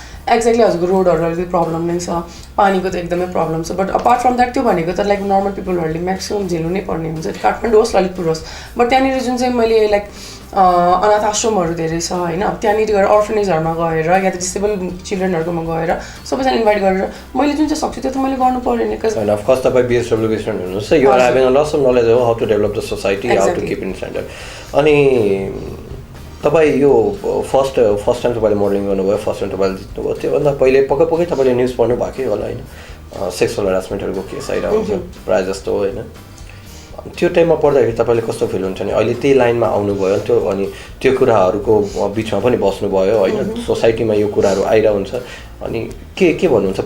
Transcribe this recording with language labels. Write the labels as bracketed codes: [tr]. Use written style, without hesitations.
[ne] Exactly हजुरको रोडहरू अलिकति प्रब्लम नै छ, पानीको त एकदमै प्रब्लम छ, [en] but apart from that [ne] त्यो भनेको त लाइक नर्मल पिपलहरूले म्याक्सिमम् झेल्नु नै पर्ने हुन्छ, काठमाडौँ होस् ललितपुर होस्। बट त्यहाँनिर जुन चाहिँ मैले लाइक अनाथ आश्रमहरू धेरै छ होइन, त्यहाँनिर गएर अर्फनेजहरूमा गएर या त डिसेबल चिल्ड्रेनहरूकोमा गएर सबैजना इन्भाइट गरेर मैले जुन चाहिँ सक्छु त्यो त मैले गर्नु पऱ्यो नि। [en] And of course, [ne] तपाईँ BSW स्टुडेन्ट हुनुहुन्छ, [en] you are having a lot of knowledge of how to develop the society, how to keep in standard. [ne] अनि तपाईँ यो फर्स्ट टाइम तपाईँले मोडलिङ गर्नुभयो, फर्स्ट टाइम तपाईँले जित्नुभयो, त्योभन्दा पहिले पक्कै तपाईँले न्युज पढ्नु भएकै होला होइन, सेक्सुअल हेरासमेन्टहरूको केस आइरहेको हुन्छ प्रायः जस्तो होइन। त्यो टाइममा पढ्दाखेरि तपाईँले कस्तो फिल हुन्छ नि, अहिले त्यही लाइनमा आउनुभयो त्यो, अनि त्यो कुराहरूको बिचमा पनि बस्नुभयो होइन, सोसाइटीमा यो कुराहरू आइरहेको हुन्छ, अनि के भन्नुहुन्छ?